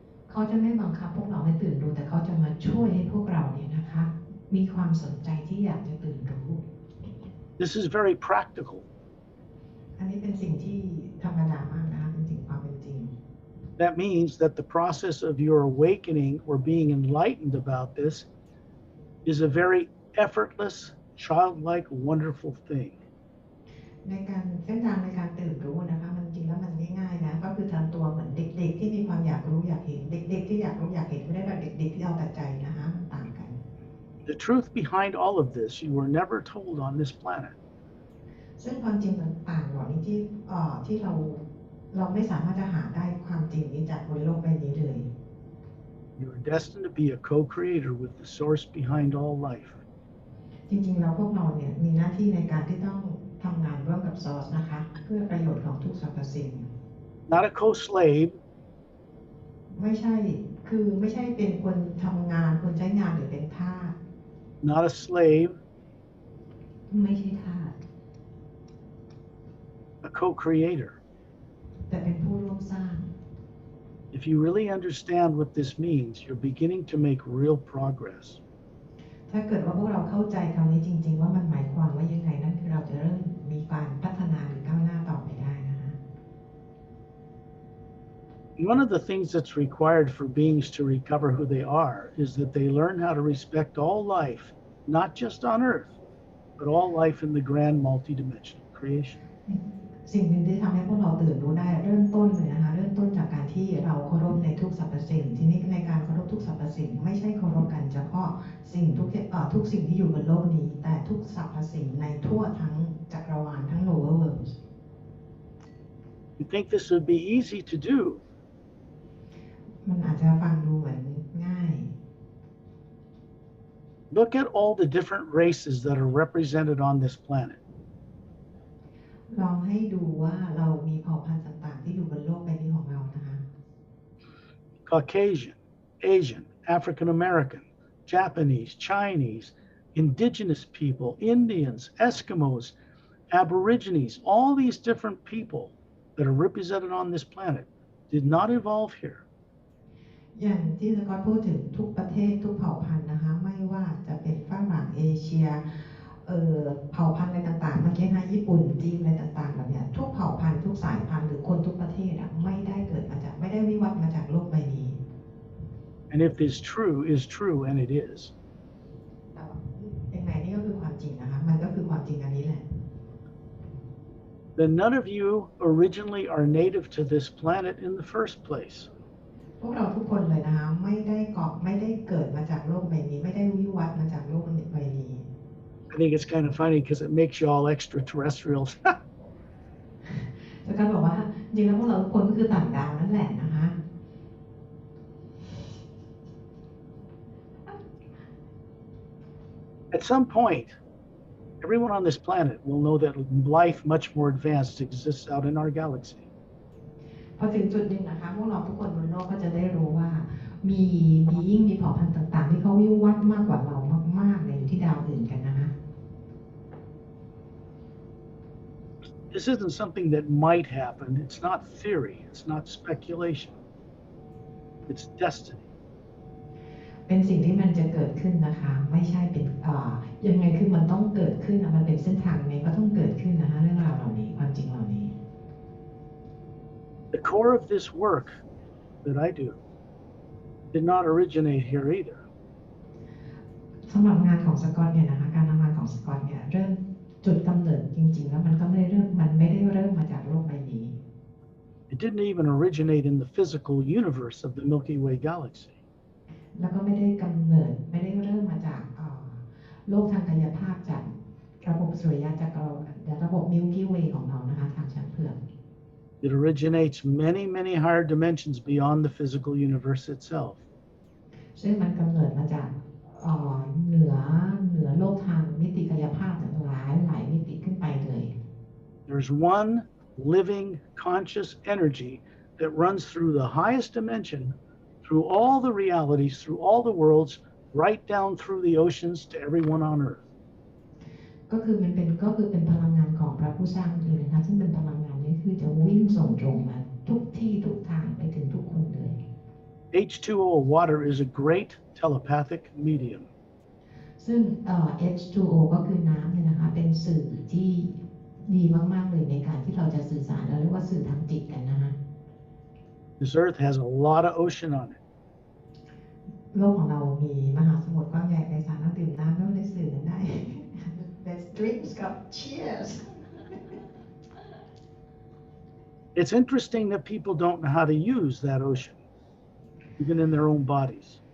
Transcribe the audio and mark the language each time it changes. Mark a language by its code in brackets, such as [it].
[th] เขาจะไม่บังคับพวกเราให้ตื่นรู้แต่เขาจะมาช่วยให้พวกเราเนี่ยนะคะมีความสนใจที่อยากจะตื่นรู้ [en] This is very practical. [th] อันนี้เป็นสิ่งที่ธรรมดามากนะคะเป็นสิ่งความเป็นจริง [en] That means that the process of your awakening or being enlightened about this is a very effortless, childlike, wonderful thing. [th] ในการเส้นทางในการตื่นรู้นะคะมันจริงแล้วมันง่ายๆนะก็คือทำตัวเหมือนเด็กๆที่มีความอยากรู้อยากเห็นเด็กๆที่อยากรู้อยากเห็นไม่ได้แบบเด็กๆที่เอาแต่ใจนะคะมันต่างกัน [en] The truth behind all of this you were never told on this planet. [th] ซึ่งความจริงต่างๆเหล่านี้ที่เราไม่สามารถจะหาได้ความจริงนี้จากบนโลกใบนี้เลย [en] You are destined to be a co-creator with the source behind all life. [th] จริงๆแล้วพวกเราเนี่ยมีหน้าที่ในการที่ต้องทำงานร่วมกับซอร์สนะคะเพื่อประโยชน์ของทุกสรรพสิ่ง [en] Not a co-slave. [th] ไม่ใช่เป็นคนทำงานคนใช้งานหรือเป็นทาส [en] Not a slave. [th] ไม่ใช่ทาส [en] A co-creator. [th] แต่เป็นผู้ร่วมสร้าง [en] If you really understand what this means, you're beginning to make real progress. [th] ถ้าเกิดว่าพวกเราเข้าใจคำนี้จริงๆว่ามันหมายความว่ายังไงนั่นคือเราจะเริ่มมีการพัฒนาหรือก้าวหน้าต่อไปได้นะคะ [en] One of the things that's required for beings to recover who they are is that they learn how to respect all life, not just on Earth, but all life in the grand multidimensional creation. [th] สิ่งหนึ่งที่ทำให้พวกเราตื่นรู้ได้เริ่มต้นเลยนะคะเริ่มต้นจากการที่เราเคารพในทุกสรรพสิ่งทีนี้ในการเคารพทุกสรรพสิ่งไม่ใช่เคารพกันเฉพาะสิ่งทุกสิ่งที่อยู่บนโลกนี้แต่ทุกสรรพสิ่งในทั่วทั้งจักรวาลทั้ง [en] lower worlds. You think this would be easy to do? [th] มันอาจจะฟังดูเหมือนง่าย [en] Look at all the different races that are represented on this planet. [th] ลองให้ดูว่าเรามีเผ่าพันธุ์ต่างๆที่อยู่บนโลกใบนี้ของเรานะคะ [en] Caucasian, Asian, African American, Japanese, Chinese, indigenous people, Indians, Eskimos, Aborigines, all these different people that are represented on this planet did not evolve here. [th] อย่างที่สกอตพูดถึงทุกประเทศทุกเผ่าพันธุ์นะคะไม่ว่าจะเป็นฝรั่งเอเชียเผ่าพันธุ์อะไรต่างๆเมื่อกี้นะญี่ปุ่นจีนอะไรต่างๆแบบนี้ทุกเผ่าพันธุ์ทุกสายพันธุ์หรือคนทุกประเทศไม่ได้วิวัฒน์มาจากโลกใบนี้ [en] And if this is true, and it is. [th] แต่ยังไงนี่ก็คือความจริงนะคะมันก็คือความจริงอันนี้แหละ [en] Then none of you originally are native to this planet in the first place. [th] พวกเราทุกคนเลยนะคะไม่ได้เกิดมาจากโลกใบนี้ไม่ได้วิวัฒน์มาจากโลกใบนี้ [en] I think it's kind of funny because it makes you all extraterrestrials. [th] แล้วก็บอกว่าจริงแล้วพวกเราทุกคนก็คือต่างดาวนั่นแหละนะคะ [en] At some point, everyone on this planet will know that life much more advanced exists out in our galaxy. [th] พอถึงจุดหนึ่งนะคะพวกเราทุกคนบนโลกก็จะได้รู้ว่ามีbeing มีเผ่าพันธุ์ต่างๆที่เขาวิวัฒน์มากกว่าเรามากๆเลยอยู่ที่ดาวอื่นกันนะคะ [en] This isn't something that might happen. It's not theory. It's not speculation. It's destiny. [th] เป็นสิ่งที่มันจะเกิดขึ้นนะคะไม่ใช่เป็นยังไงคือมันต้องเกิดขึ้นนะมันเป็นเส้นทางไงก็ต้องเกิดขึ้นนะคะเรื่องราวเหล่านี้ความจริงเหล่านี้ [en] The core of this work that I do did not originate here either. [th] สำหรับงานของสกอตเนี่ยนะคะการทำงานของสกอตเนี่ยเริ่มจุดกำเนิดจริงๆแล้วมันไม่ได้เริ่มมาจากโลกใบนี้ [en] It didn't even originate in the physical universe of the Milky Way galaxy. [th] แล้วก็ไม่ได้เริ่มมาจากโลกทางกายภาพจากระบบสุริยะจักรวาลระบบ Milky Way ของเรานะคะทางชั้นเผือก [en] It originates many higher dimensions beyond the physical universe itself. [th] ซึ่งมันกำเนิดมาจากเหนือโลกทางมิติกายภาพหลายมิติขึ้นไปเลย [en] There's one living conscious energy that runs through the highest dimension, through all the realities, through all the worlds, right down through the oceans to everyone on earth. [th] ก็คือเป็นพลังงานของพระผู้สร้างเลยนะคะซึ่งเป็นพลังงานนี้คือจะวิ่งส่งตรงมาทุกที่ทุกทางไปถึงทุกคนเลย [en] H2O, water, is a great telepathic medium. [th] ซึ่งH2O ก็คือน้ำเนี่ยนะคะเป็นสื่อที่ดีมากๆเลยในการที่เราจะสื่อสารเราเรียกว่าสื่อทางจิตกันนะคะ [en] This earth has a lot of ocean on it. [th] โลกของเรามีมหาสมุทรกว้างใหญ่ไพศาลดื่มน้ำแล้วได้สื่อกันได้ [en] Let's drink Scott cheers It's interesting that people don't know how to use that ocean, even in their own bodies.